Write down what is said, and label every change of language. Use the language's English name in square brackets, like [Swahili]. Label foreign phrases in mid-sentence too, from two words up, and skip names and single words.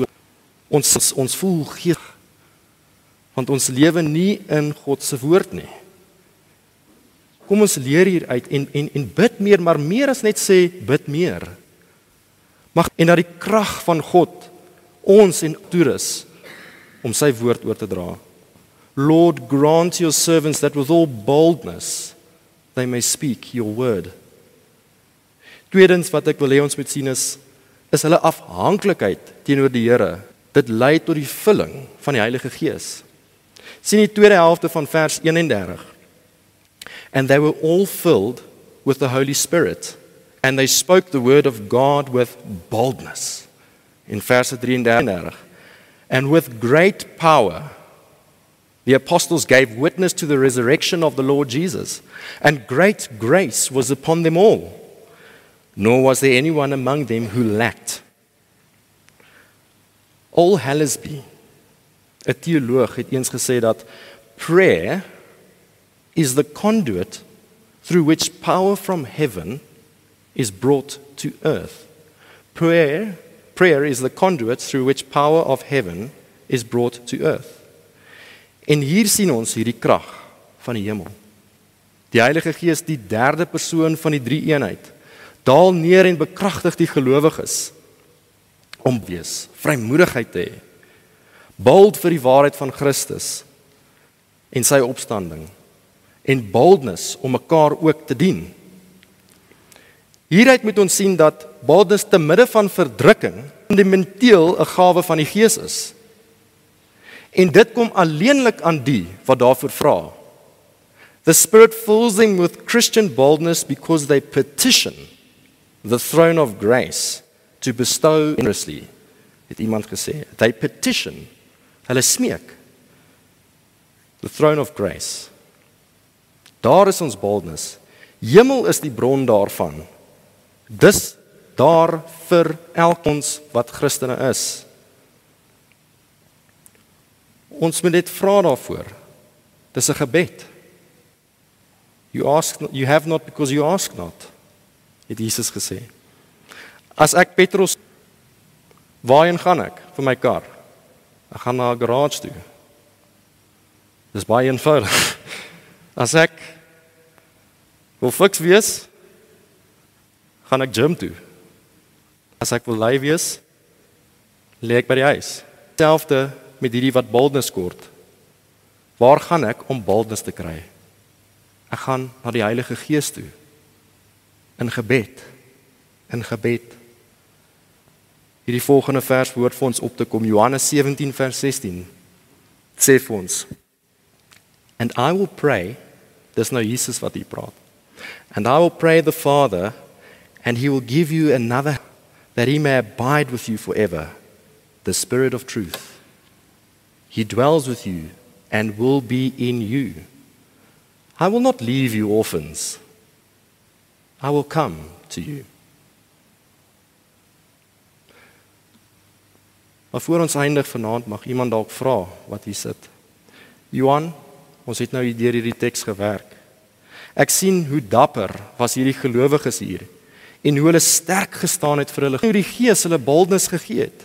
[Afrikaans] Ons voel gees, want ons lewe nie in God se woord nie. Kom ons leer hieruit en bid meer, maar meer as net sê, bid meer. En dat die krag van God ons en toerus om sy woord oor te dra. [English] Lord, grant your servants that with all boldness they may speak your word. [Afrikaans] Tweedens wat ek wil hê ons moet sien is hulle afhanklikheid teenoor die Here. Dit lei tot die vulling van die Heilige Gees. Sien die tweede helfte van vers 31. [English] And they were all filled with the Holy Spirit, and they spoke the word of God with boldness. [Afrikaans] In vers 33. [English] And with great power, the apostles gave witness to the resurrection of the Lord Jesus, and great grace was upon them all. Nor was there anyone among them who lacked. [Afrikaans] Ol Hallesby, 'n teoloog, het eens gesê dat [English] prayer is the conduit through which power from heaven is brought to earth. Prayer is the conduit through which power of heaven is brought to earth. [Afrikaans] En hier sien ons hierdie krag van die hemel. Die Heilige Gees, die derde persoon van die drie eenheid, daal neer en bekragtig die gelowiges om wees, vrymoedigheid te hê, bold vir die waarheid van Christus en sy opstanding, en boldness om mekaar ook te dien. Hieruit moet ons sien dat boldness te midde van verdrukking fundamenteel 'n gawe van die Gees is. En dit kom alleenlik aan die wat daarvoor vra. [English] The Spirit fills them with Christian boldness because they petition the throne of grace to bestow generously, [Afrikaans] het iemand gesê. [English] They petition, [Afrikaans] hulle smeek, [English] the throne of grace. [Afrikaans] Daar is ons boldness. Hemel is die bron daarvan. Dis daar vir elkons wat Christene is. Ons moet net vra daarvoor. Dis 'n gebed. [English] You have not because you ask not, [Afrikaans] het Jesus gesê. As ek petrol, waarheen gaan ek vir my kar? Ek gaan na 'n garage toe. Dis baie eenvoudig. As ek wil fiks wees, gaan ek gym toe. As ek wil lui wees, lê ek by die huis. Selfde met hierdie wat boldness kort. Waar gaan ek om boldness te kry? Ek gaan na die Heilige Gees toe. In gebed. In gebed. Hierdie volgende vers behoort vir ons op te kom. Johannes 17 vers 16. Sê vir ons. [English] And I will pray, [Afrikaans] dis nou Jesus wat hier praat. [English] And I will pray the Father, and he will give you another, that he may abide with you forever, the Spirit of truth. He dwells with you and will be in you. I will not leave you orphans. I will come to you. [Afrikaans] Maar voor ons eindig vanaand mag iemand dalk vra wat hier sit. Johan, ons het nou deur hierdie teks gewerk. Ek sien hoe dapper was hierdie gelowiges hier en hoe hulle sterk gestaan het vir hulle, hoe die Gees hulle boldness gegee het.